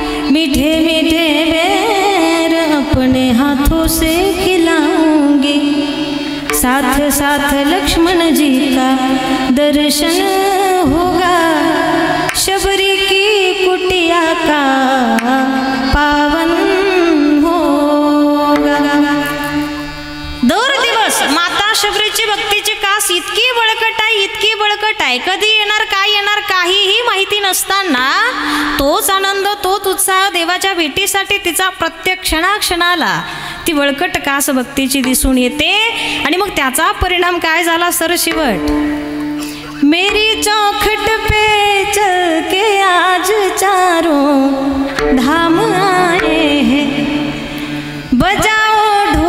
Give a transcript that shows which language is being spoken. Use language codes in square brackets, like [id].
[hi] मीठे मीठे बेर अपने हाथों से खिलाऊंगी, साथ साथ लक्ष्मण जी का दर्शन होगा, शबरी की कुटिया का पावन होगा. [mr] दर दिवस माता शबरीची भक्तीची कास इतकी बळकट आहे, इतकी बळकट आहे. कधी येणार, काय येणार, काहीही माहिती नसताना तोच आनंद, तोच उत्साह देवाच्या भेटीसाठी तिचा प्रत्येक क्षणाक्षणाला ती बळकट कास भक्तीची दिसून येते. आणि मग त्याचा परिणाम काय झाला सरशिवट. [hi] मेरी चौखट पे चल के आज चारों धाम आए हैं, बजाओ